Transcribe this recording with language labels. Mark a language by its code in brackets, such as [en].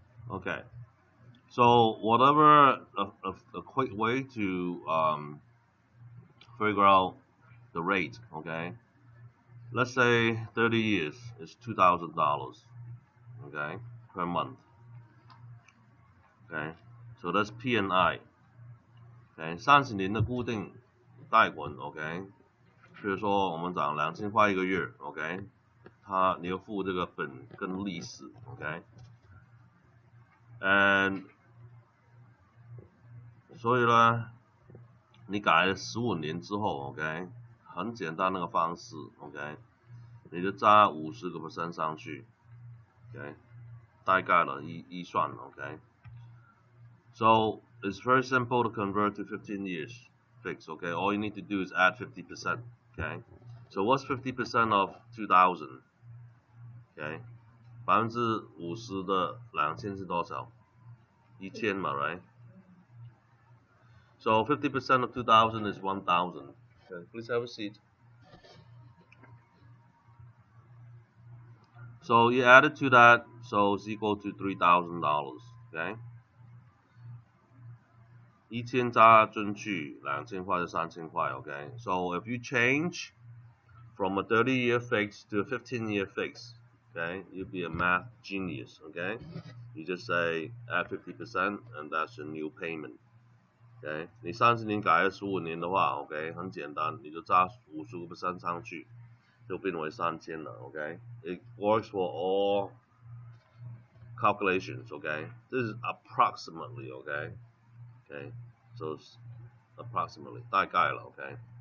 [en] Okay, so whatever a quick way to figure out the rate, okay? Let's say 30 years is $2,000, okay, per month. Okay, so that's P&I. [zh] Okay, 30年的固定贷款 ，OK， 比如说我们讲2000块一个月 ，OK， 你要付这个本跟利息，OK，and 所以呢，你改了15年之后 ，OK， 很简单那个方式 ，OK， 你就加50% 上去 ，OK， 大概的一算 ，OK。 [en] So it's very simple to convert to 15 years fixed, okay? All you need to do is add 50%, okay? So what's 50% of 2,000? Okay? [zh] 50%的2000是多少？1000嘛 right? [en] So 50% of 2,000 is 1,000. Okay, please have a seat. So you add it to that, so it's equal to $3,000, okay? [zh] 1000加进去2000块就3000块 okay? [en] So if you change from a 30-year fix to a 15-year fix, okay, you'll be a math genius, okay? You just say add 50% and that's your new payment, [zh] OK， 你30年改了15年的话 ，OK， 很简单，你就加50% 上去，就变为3000了 ，OK。 [en] It works for all calculations, OK. This is approximately, OK. Okay, so it's approximately [zh] 大概了 [en] ，OK.